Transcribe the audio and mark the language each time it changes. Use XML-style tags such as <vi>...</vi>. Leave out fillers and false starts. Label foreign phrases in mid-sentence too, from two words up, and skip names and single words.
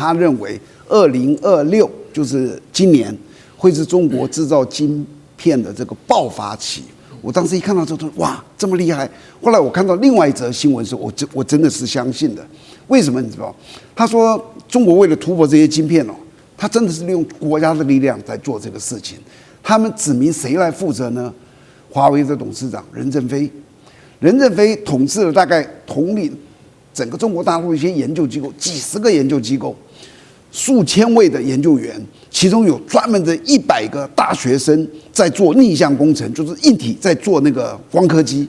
<zh>他認為2026就是今年會是中國製造晶片的這個爆發期。我當時一看到這都哇這麼厲害。後來我看到另外一則新聞時，我真的是相信的。為什麼你知道？他說中國為了突破這些晶片哦，他真的是利用國家的力量在做這個事情。他們指明誰來負責呢？華為的董事長任正非。任正非統治了大概統領整個中國大陸的一些研究機構，幾十個研究機構，數千位的研究員，其中有專門的100個大學生在做逆向工程，就是硬體在做那個光刻機。</zh>